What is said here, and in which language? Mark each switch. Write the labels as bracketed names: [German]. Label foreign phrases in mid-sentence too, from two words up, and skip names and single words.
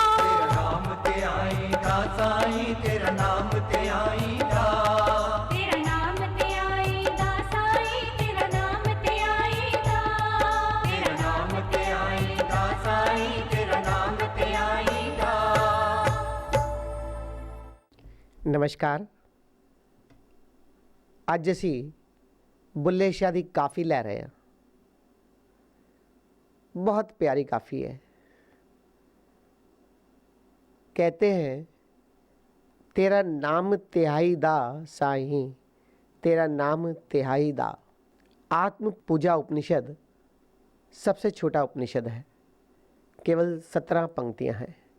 [Punjabi] ਤੇਰਾ ਨਾਮ ਤੇ ਆਈਦਾ ਸਾਈਂ, ਤੇਰਾ ਨਾਮ ਤੇ ਆਈਦਾ। ਤੇਰਾ ਨਾਮ ਤੇ ਆਈਦਾ ਸਾਈਂ, ਤੇਰਾ ਨਾਮ ਤੇ ਆਈਦਾ। ਤੇਰਾ ਨਾਮ ਤੇ ਆਈਦਾ ਸਾਈਂ, ਤੇਰਾ ਨਾਮ ਤੇ ਆਈਦਾ। [Hindi] नमस्कार। [Punjabi] ਅੱਜ ਅਸੀਂ ਬੁੱਲੇ ਸ਼ਾਹ ਦੀ ਕਾਫੀ ਲੈ ਰਹੇ ਹਾਂ। [Hindi] बहुत प्यारी काफ़ी है। कहते हैं [Punjabi] ਤੇਰਾ ਨਾਮ ਤਿਹਾਈ ਦਾ ਸਾਈਂ, ਤੇਰਾ ਨਾਮ ਤਿਹਾਈ ਦਾ। [Hindi] आत्म पूजा उपनिषद सबसे छोटा उपनिषद है, केवल 17 पंक्तियां हैं।